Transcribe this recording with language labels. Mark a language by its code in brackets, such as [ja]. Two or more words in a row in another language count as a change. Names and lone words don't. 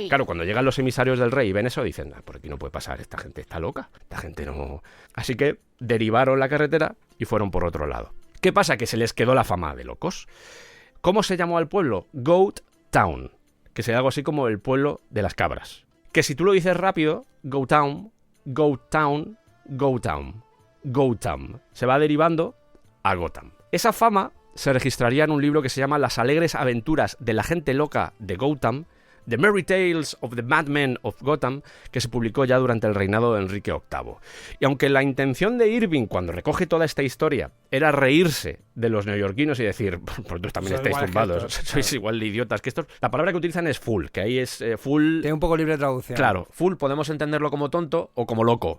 [es] Claro, cuando llegan los emisarios del rey y ven eso, dicen, por aquí no puede pasar, esta gente está loca, esta gente no... Así que derivaron la carretera y fueron por otro lado. ¿Qué pasa? Que se les quedó la fama de locos. ¿Cómo se llamó al pueblo? Goat Town, que sería algo así como el pueblo de las cabras. Que si tú lo dices rápido, Go Town, Go Town, Go Town, Go Town. Se va derivando a Gotham. Esa fama se registraría en un libro que se llama Las alegres aventuras de la gente loca de Gotham, The Merry Tales of the Madmen of Gotham, que se publicó ya durante el reinado de Enrique VIII. Y aunque la intención de Irving, cuando recoge toda esta historia, era reírse de los neoyorquinos y decir, vosotros también estáis tumbados, sois igual de idiotas que estos, la palabra que utilizan es fool, que ahí es full... Tiene un poco libre traducción. Claro, full podemos entenderlo como tonto o como loco.